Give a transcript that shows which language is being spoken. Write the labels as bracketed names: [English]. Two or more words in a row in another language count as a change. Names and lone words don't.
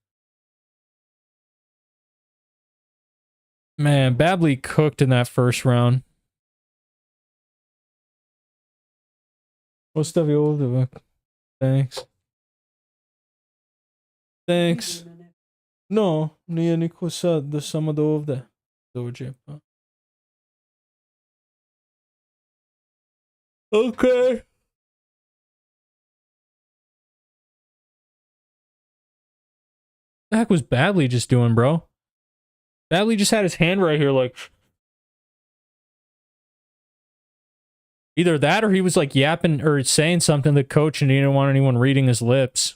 [English] Man, Babley cooked in that first round. [Serbian] Постави овде, Thanks. [English] Thanks. No, [Serbian] nije niko sad, da samo do ovde dođe. [English] Okay. The heck was Babley just doing, bro? Babley just had his hand right here, like... Either that or he was, like, yapping or saying something to the coach and he didn't want anyone reading his lips.